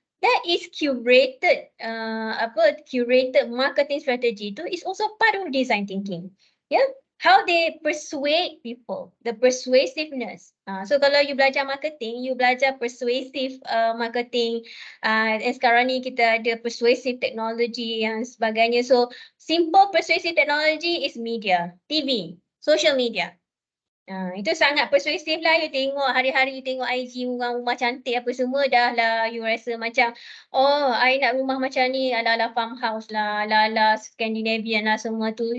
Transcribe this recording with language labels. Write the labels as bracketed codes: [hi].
[en] That is curated, curated marketing strategy tu is also part of design thinking. Yeah. How they persuade people, the persuasiveness. [ms] So kalau you belajar marketing, you belajar persuasive marketing. [en] And [ms] sekarang ni kita ada persuasive technology yang sebagainya. [en] So simple persuasive technology is media, TV, social media. [ms] Itu sangat persuasif lah. [en] You tengok hari-hari, you tengok [ms] IG orang rumah cantik apa semua dah lah. [en] You rasa [ms] macam, oh, [en] I nak [ms] rumah macam ni, ala-ala farmhouse lah, ala-ala Scandinavian lah semua tu.